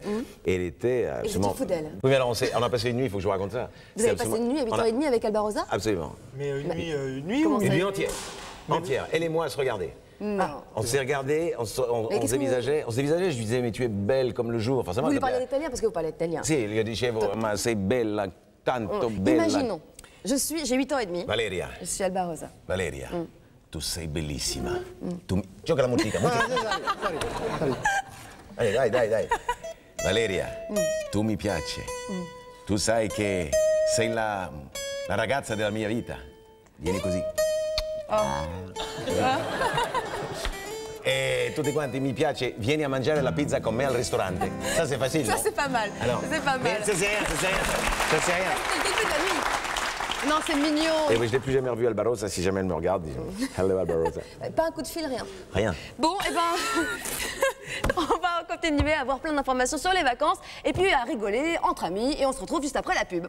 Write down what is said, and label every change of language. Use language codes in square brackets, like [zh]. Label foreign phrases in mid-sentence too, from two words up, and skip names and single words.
[fr] Et elle était absolument... fou d'elle. Oui, mais alors on a passé une nuit, il faut que je vous raconte ça. Vous avez passé une nuit à 8h30 avec Albarossa? Absolument. Mais une nuit Comment ou ça Une nuit entière. Entière. Elle et moi à se regarder. Non. On s'est regardés, on se dévisageait. On se dévisageait, je lui disais, mais tu es belle comme le jour. Enfin, ça Vous m'a- lui parlez italien parce que vous parlez italien. [it] Sì, gli dicevo, ma sei bella, tanto bella. [fr] Imaginons, j'ai 8 ans et demi. Valeria, Je suis Albarossa. [it] Valeria, tu sei bellissima. Gioca la musica, musica. Dai. Valeria, tu mi piaci. Tu sai che sei la ragazza della mia vita. Vieni così. E tutti quanti mi piace, vieni a mangiare la pizza con me al ristorante. [fr] Ça c'est facile, Ça non? c'est pas mal. Alors, C'est pas mal. Ça c'est rien. C'est le début de la nuit. Non, c'est mignon. Et oui, je l'ai plus jamais revu Albarosa, si jamais elle me regarde, disons. Hello Albarosa. Pas un coup de fil, rien. Rien. Bon, et ben, on va continuer à avoir plein d'informations sur les vacances et puis à rigoler entre amis et on se retrouve juste après la pub.